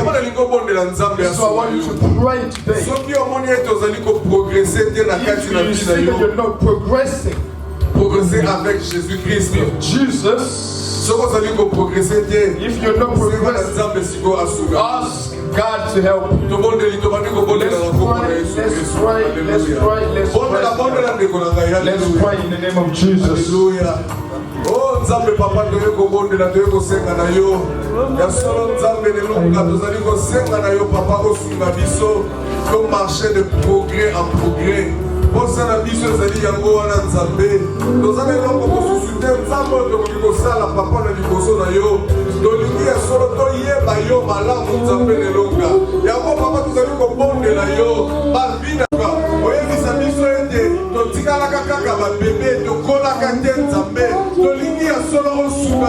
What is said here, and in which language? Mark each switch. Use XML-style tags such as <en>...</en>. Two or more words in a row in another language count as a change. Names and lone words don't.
<en>So I want you to pray today. If you see that you're not progressing with Jesus, if you're not progressing, ask God to help you. Let's pray in the name of Jesus.</en> <ln>nzambe papa toye kobondela toye kosenga na yo ya solo nzambe lelonga tozali kosenga na yo papa osunga biso to</ln> <fr>marché de progrès en progrès</fr> <ln>posana biso ezali yango wana nzambe tozali eloko mosusu te nzambe oyo tokoki kosala papa na liboso na yo tolingi ya solo toyeba yo malamu nzambe lelonga yango papa tozali kobondela yo babinaka oyebisa biso ete totikalaka kaka babebe tokolaka te nzambe tolingi ya solo osunga</ln>